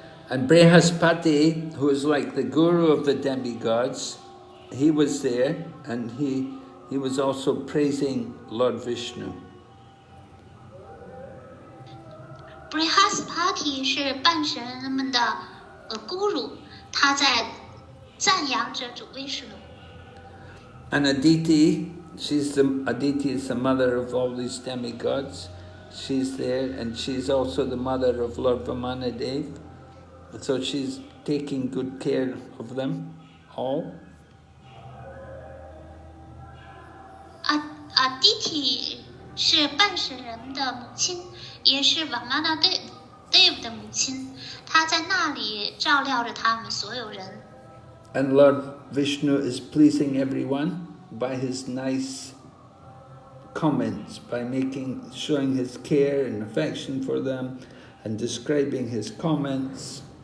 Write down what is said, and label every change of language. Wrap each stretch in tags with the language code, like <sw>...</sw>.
<en>And Brihaspati, who is like the guru of the demigods, he was there, and he was also praising Lord Vishnu.</en> <zh>Brihaspati 是半神们的guru，他在赞扬着主威士努。</zh> <en>And Aditi, Aditi is the mother of all these demigods. She's there, and she's also the mother of Lord Vamanadev. So she's taking good care of them all.</en> <zh>Aditi 是半神人的母亲，也是 Vamanadev 的母亲，她在那里照料着他们所有人。</zh> <en>And Lord Vishnu is pleasing everyone by his nice comments, by showing his care and affection for them and describing his comments.</en>